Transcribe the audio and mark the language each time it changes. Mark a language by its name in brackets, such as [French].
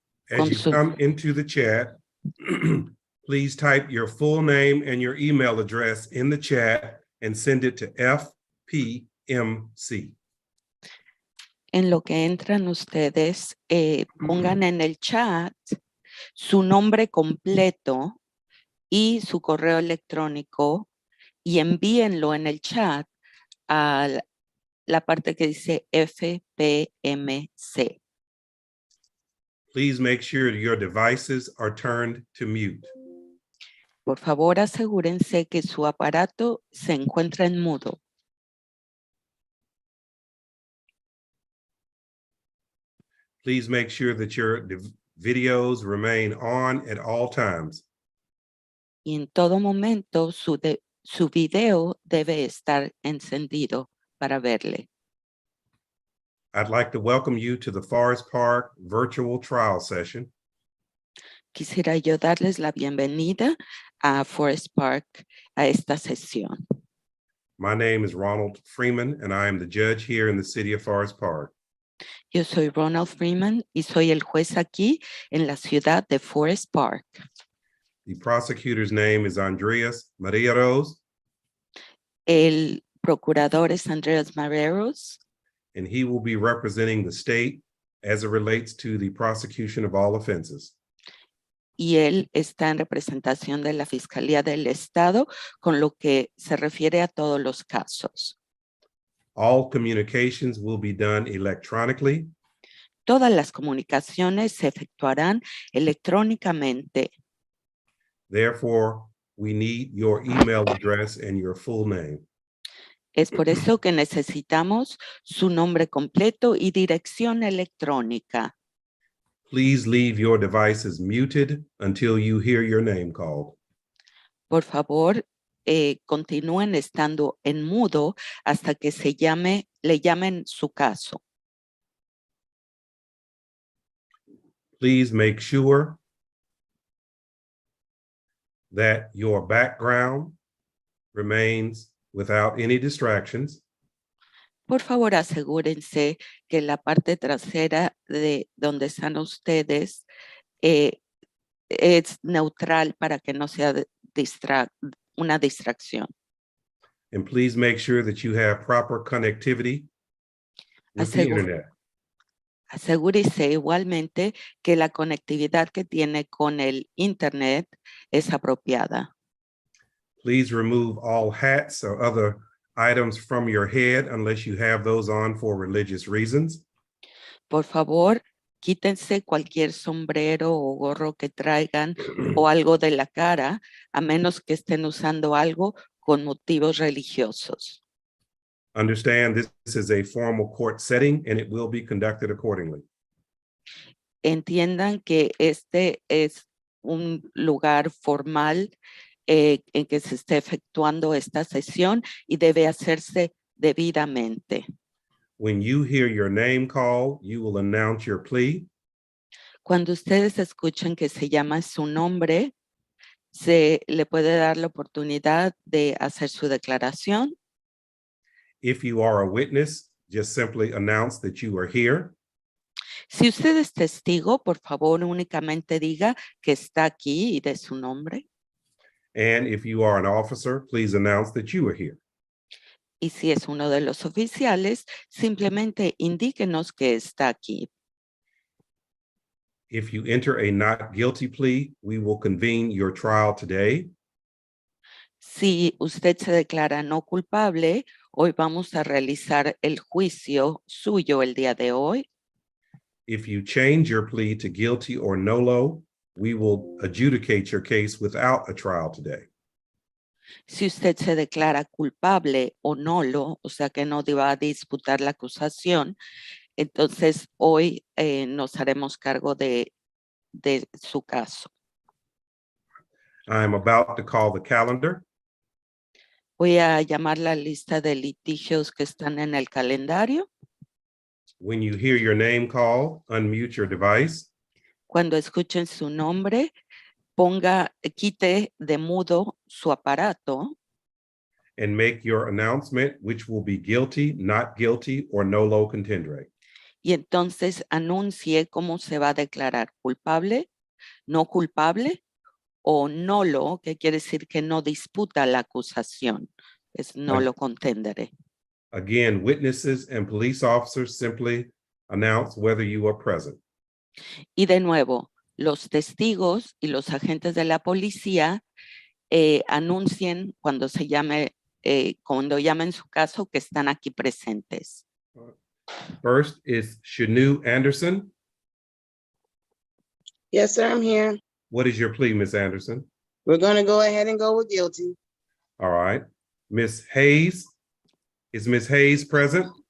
[English] As you come into the chat, please type your full name and your email address in the chat and send it to FPMC. [Spanish] En lo que entran ustedes, pongan en el chat su nombre completo y su correo electrónico y envíenlo en el chat a la parte que dice FPMC. [English] Please make sure your devices are turned to mute. [Spanish] Por favor, asegúrense que su aparato se encuentra en mudo. [English] Please make sure that your videos remain on at all times. [Spanish] Y en todo momento su video debe estar encendido para verle. [English] I'd like to welcome you to the Forest Park virtual trial session. [Spanish] Quisiera yo darles la bienvenida a Forest Park, a esta sesión. [English] My name is Ronald Freeman, and I am the judge here in the city of Forest Park. [Spanish] Yo soy Ronald Freeman y soy el juez aquí en la ciudad de Forest Park. [English] The prosecutor's name is Andreas Maria Rose, [Spanish] El procurador es Andreas Marreros [English] and he will be representing the state as it relates to the prosecution of all offenses. [Spanish] y él está en representación de la Fiscalía del Estado con lo que se refiere a todos los casos. [English] All communications will be done electronically. [Spanish] Todas las comunicaciones se efectuarán electrónicamente. [English] Therefore, we need your email address and your full name. [Spanish] Es por eso que necesitamos su nombre completo y dirección electrónica. [English] Please leave your devices muted until you hear your name called. [Spanish] Por favor, continúen estando en mudo hasta que le llamen su caso. [English] Please make sure that your background remains without any distractions. [Spanish] Por favor, asegúrense que la parte trasera de donde están ustedes es neutral para que no sea una distracción. [English] And please make sure that you have proper connectivity with the internet. [Spanish] Asegúrese igualmente que la conectividad que tiene con el Internet es apropiada. [English] Please remove all hats or other items from your head unless you have those on for religious reasons. [Spanish] Por favor, quítense cualquier sombrero o gorro que traigan o algo de la cara, a menos que estén usando algo con motivos religiosos. [English] Understand this is a formal court setting and it will be conducted accordingly. [Spanish] Entiendan que este es un lugar formal en que se esté efectuando esta sesión y debe hacerse debidamente. [English] When you hear your name called, you will announce your plea. [Spanish] Cuando ustedes escuchen que se llama su nombre, se le puede dar la oportunidad de hacer su declaración. [English] If you are a witness, just simply announce that you are here. [Spanish] Si usted es testigo, por favor, únicamente diga que está aquí y de su nombre. [English] And if you are an officer, please announce that you are here. [Spanish] Y si es uno de los oficiales, simplemente indíquenos que está aquí. [English] If you enter a not guilty plea, we will convene your trial today. [Spanish] Si usted se declara no culpable, hoy vamos a realizar el juicio suyo el día de hoy. [English] If you change your plea to guilty or nolo, we will adjudicate your case without a trial today. [Spanish] Si usted se declara culpable o nolo, o sea que no va a disputar la acusación, entonces hoy nos haremos cargo de su caso. [English] I'm about to call the calendar. [Spanish] Voy a llamar la lista de litigios que están en el calendario. [English] When you hear your name called, unmute your device. [Spanish] Cuando escuchen su nombre, quite de mudo su aparato [English] And make your announcement, which will be guilty, not guilty, or nolo contendere. [Spanish] y entonces anuncie cómo se va a declarar culpable, no culpable o nolo, que quiere decir que no disputa la acusación, no Ay- lo contenderé. [English] Again, witnesses and police officers simply announce whether you are present. [Spanish] Y de nuevo, los testigos y los agentes de la policía anuncien cuando cuando llamen su caso que están aquí presentes. [English] First is Shanu Anderson. Yes, sir, I'm here. What is your plea, Miss Anderson? We're gonna go ahead and go with guilty. All right. Miss Hayes, is Miss Hayes present?